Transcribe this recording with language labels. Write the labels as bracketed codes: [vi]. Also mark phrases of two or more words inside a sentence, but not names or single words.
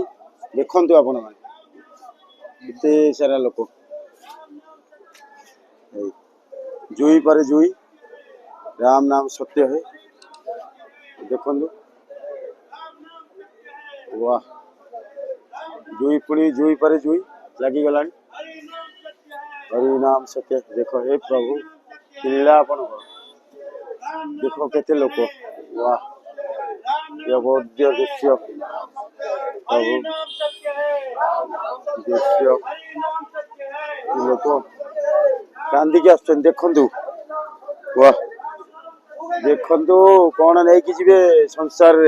[or] ଦେଖନ୍ତୁ ଆପଣ ମାନେ କେତେ ସାରା ଲୋକ। ଜୁଇ ପରେ ଜୁଇ, [hi] राम नाम सत्य है। [or] ଦେଖନ୍ତୁ वाह, ଜୁଇ ପୁଣି ଜୁଇ ପରେ ଜୁଇ ଲାଗିଗଲାଣି। [hi] हरि नाम सत्य। [or] ଦେଖ ହେ ପ୍ରଭୁ ଲୀଳା ଆପଣଙ୍କର, ଦେଖ କେତେ ଲୋକ। वाह, ଅବୋଧ୍ୟ ଦୃଶ୍ୟ ପ୍ରଭୁ, ଦୃଶ୍ୟ ଲୋକ କାନ୍ଦିକି ଆସୁଛନ୍ତି। ଦେଖନ୍ତୁ वाह, ଦେଖନ୍ତୁ କଣ ନେଇକି ଯିବେ ସଂସାରରେ।